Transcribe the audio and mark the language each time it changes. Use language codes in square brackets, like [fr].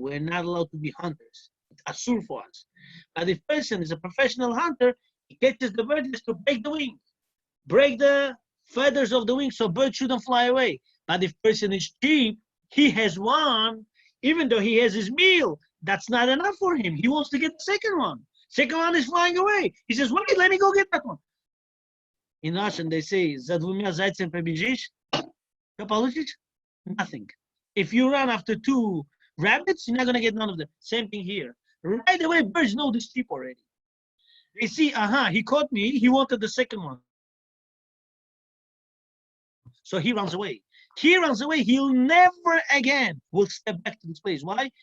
[en] We're not allowed to be hunters. It's asur for us. But if a person is a professional hunter, he catches the bird, he has to break the wings, break the feathers of the wings so birds shouldn't fly away. But if person is cheap, he has one, even though he has his meal, that's not enough for him. He wants to get the second one. Second one is flying away. He says, wait, let me go get that one. In Russian, they say, [ru] "За двумя зайцами побежишь, что получишь? [en] Nothing. If you run after 2 rabbits, you're not going to get none of them. Same thing here. Right away, birds know this tip already. They see, he caught me. He wanted the second one. So he runs away. He runs away. He'll never again will step back to this place. Why?